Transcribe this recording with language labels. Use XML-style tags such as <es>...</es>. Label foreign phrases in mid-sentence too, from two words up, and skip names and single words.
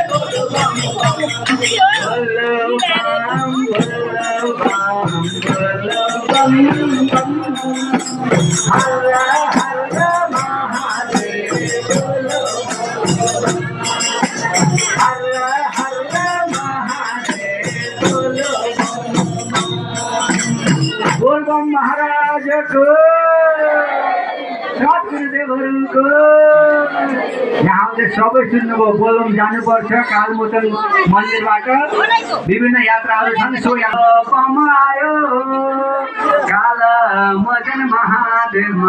<hi>बोलो बम बम बोलो बम बोलो बम बोलो बम बम, हर हर महादेव। बोलो हर हर महादेव। बोलो बोल बम महाराज को,</hi> <ne>सद्गुरुदेवहरूको यहाँले सबै सुन्नुभयो। बोलबम जानुपर्छ कालमोचन मन्दिरबाट। विभिन्न यात्राहरू छन्, सो यात्रा आयो कालमोचन महादेवमा।</ne>